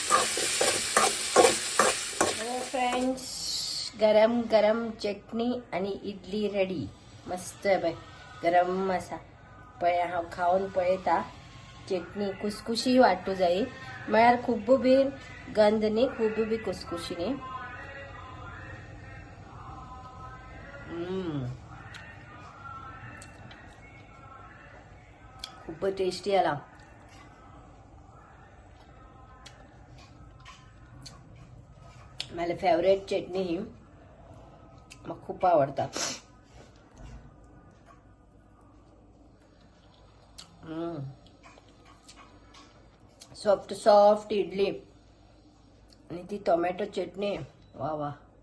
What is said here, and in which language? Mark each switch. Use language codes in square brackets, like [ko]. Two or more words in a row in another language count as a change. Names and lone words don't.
[kok] फ्रेंड्स गरम गरम चटणी आणि इडली रेडी मस्त बाय गरम आसा पळय हांव खावन पळयता चटणी कुसकुशी वाटू जाय म्हळ्यार खूब बी गंध न्ही खूब बी कुसकुशी न्ही [mr] खूब टेस्टी आला माझी फेवरेट चटणी ही मग खूप आवडतात. [en] soft soft [mr] इडली आणि ती टोमॅटो चटणी, वा वा.